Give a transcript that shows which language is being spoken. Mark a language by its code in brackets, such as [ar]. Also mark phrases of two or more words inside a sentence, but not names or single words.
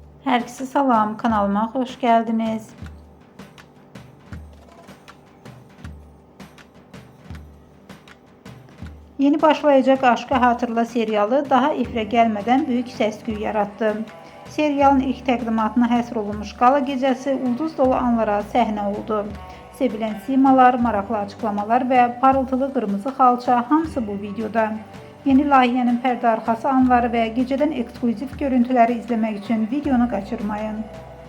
[tr] Herkese salam, kanalıma hoş geldiniz. [az] Yeni başlayacak Aşkı Hatırla serialı daha efirə gəlmədən büyük səs-küy yarattı. Serialın ilk təqdimatına həsr olunmuş qala gecəsi ulduz dolu anlara səhnə oldu. Sevilən simalar, maraqlı açıqlamalar və parıltılı qırmızı xalça hamısı bu videoda. Yeni layihənin pərdə arxası anları və gecədən eksklüziv görüntüləri izləmək üçün videonu qaçırmayın.